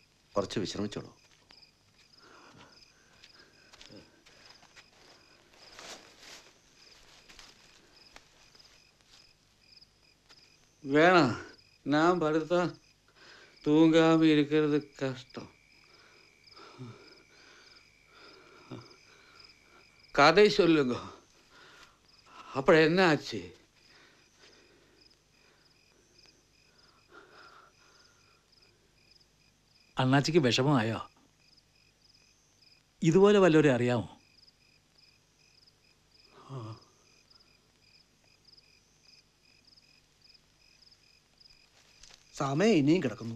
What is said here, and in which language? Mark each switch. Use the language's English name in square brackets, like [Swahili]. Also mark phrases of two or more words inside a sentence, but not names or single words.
[Malayalam] കുറച്ച് വിശ്രമിച്ചോളൂ. [Tamil] வேணாம், நான் படுத்தா தூங்காம இருக்கிறது கஷ்டம். கதை சொல்லுங்க. அப்புறம் என்ன ஆச்சு? [Malayalam] അണ്ണാച്ചിക്ക് വിഷമമായോ? ഇതുപോലെ വല്ലവരെ അറിയാമോ? സമയം ഇനിയും കിടക്കുന്നു.